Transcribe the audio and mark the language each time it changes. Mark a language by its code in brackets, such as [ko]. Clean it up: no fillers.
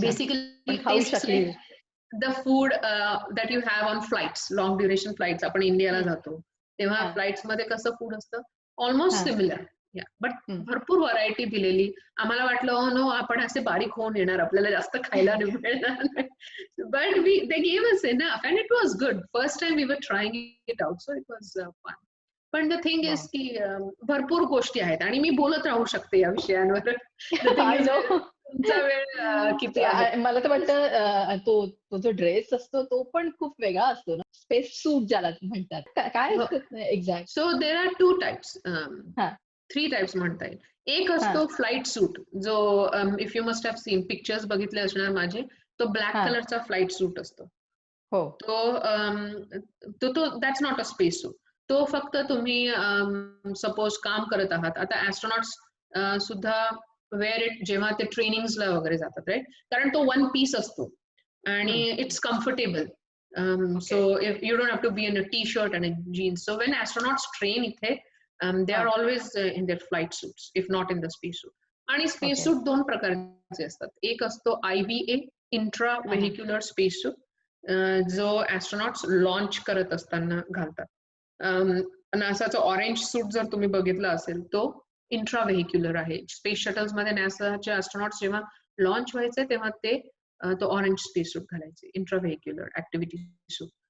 [en] Basically tastes like the food that you have on flights, long duration flights. [mr] आपण इंडियाला जातो तेव्हा flights मध्ये कसं फूड असतं, ऑलमोस्ट सिमिलर. बट भरपूर व्हरायटी दिलेली. आम्हाला वाटलं ओ नो, आपण असे बारीक होऊन येणार, आपल्याला जास्त खायला नाही मिळणार. [en] But they gave us enough and it was good. First time we were trying it out, so it was fun. [mr] पण [en] the thing is [mr] की भरपूर गोष्टी आहेत आणि मी बोलत राहू शकते या विषयांवर. तुमचा वेळ किती आहे? मला तर वाटतं तो जो ड्रेस असतो तो पण खूप वेगळा असतो ना, स्पेस सूट ज्याला म्हणतात. काय असतं exact? [en] so there are 2 types, 3 types [mr] म्हणता येईल. एक असतो फ्लाईट सूट, जो [en] if you must have seen, [mr] pictures बघितले असणार माझे, तो ब्लॅक कलरचा फ्लाईट सूट असतो. तो [en] That's not a space suit. [mr] तो फक्त तुम्ही सपोज काम करत आहात, आता ऍस्ट्रॉनॉट्स सुद्धा [en] wear it [mr] जेव्हा ते ट्रेनिंग्सला वगैरे जातात, राईट. कारण तो 1 पीस असतो आणि [en] It's comfortable. So if you don't have to be in a t-shirt and a jeans. So when astronauts train [mr] ithe, [en] they are always in their flight suits, if not in the space suit. [mr] आणि space सूट 2 प्रकारचे असतात. एक असतो IVA, intra व्हेहिक्युलर space सूट, जो ऍस्ट्रॉनॉट्स launch करत असताना घालतात. नासाचं orange सूट जर तुम्ही बघितलं असेल, तो इंट्रा व्हेहिक्युलर आहे. स्पेस शटल्स मध्ये नासाचे ऍस्ट्रॉनॉट्स जेव्हा लॉन्च व्हायचे तेव्हा ते तो ऑरेंज स्पेस सूट घालायचे, इंट्रा व्हेहिक्युलर ऍक्टिव्हिटी सूट.